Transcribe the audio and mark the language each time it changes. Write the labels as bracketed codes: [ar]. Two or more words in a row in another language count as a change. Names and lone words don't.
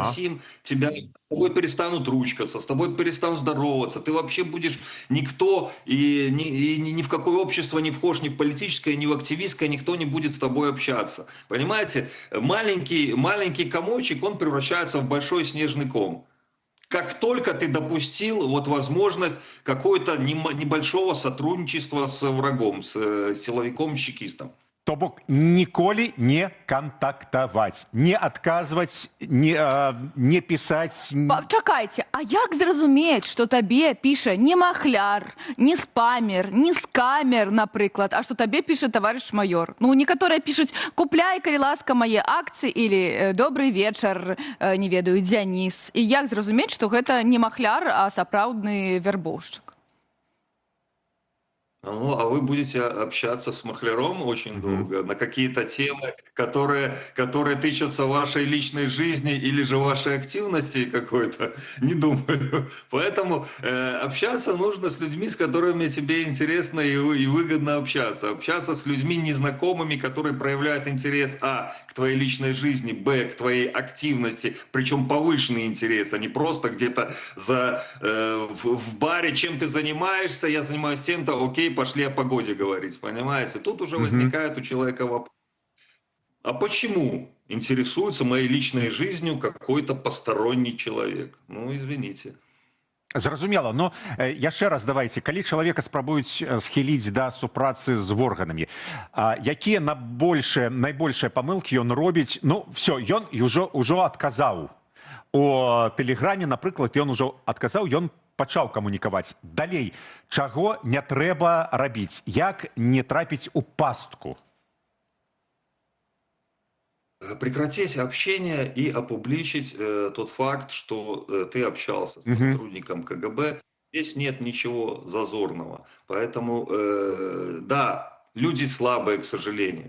[ru] огласим тебя, с тобой перестанут ручкаться, с тобой перестанут здороваться, ты вообще будешь никто, и ни в какое общество не вхож, ни в политическое, ни в активистское, никто не будет с тобой общаться. Понимаете, маленький комочек, он превращается в большой снежный ком. Как только ты допустил вот возможность какого-то небольшого сотрудничества с врагом, с силовиком-чекистом. [be] То бок ніколі не кантактаваць, не адказваць, не пісаць. Чакайце, а як зразумець, што табе піша не махляр, не спамер, не скамер, напрыклад, а што табе піша таварыш маёр? Ну, некаторыя пішуць: купляй, калі ласка, мае акцыі, [ru] или добрый [be] вечар, не ведаю, Дзяніс. І як зразумець, што гэта не махляр, а сапраўдны вербоўшчык? [ru] Ну, а вы будете общаться с махляром очень долго на какие-то темы, которые тычутся в вашей личной жизни или же вашей активности какой-то, не думаю. Поэтому общаться нужно с людьми, с которыми тебе интересно и выгодно общаться. Общаться с людьми незнакомыми, которые проявляют интерес, а, к твоей личной жизни, б, к твоей активности, причем повышенный интерес, а не просто где-то в баре, чем ты занимаешься, я занимаюсь тем-то, окей, пошли о погоде говорить, понимаете? Тут уже возникает у человека вопрос. А почему интересуется моей личной жизнью какой-то посторонний человек? Ну, извините. [be] Зразумела, но яшчэ раз давайте, калі чалавека спрабуюць схіліць да супрацы з органамі, якія найбольшыя памылкі ён робіць? Ну, все, ён ужо адказаў. У Тэлеграме, напрыклад, ён ужо адказаў, ён пачаў камунікаваць. Далей, чаго не трэба рабіць? Як не трапіць у пастку? [ru] Прекратить общение и опубличить тот факт, что ты общался с сотрудником КГБ. Здесь нет ничего зазорного. Поэтому, да, люди слабые, к сожалению.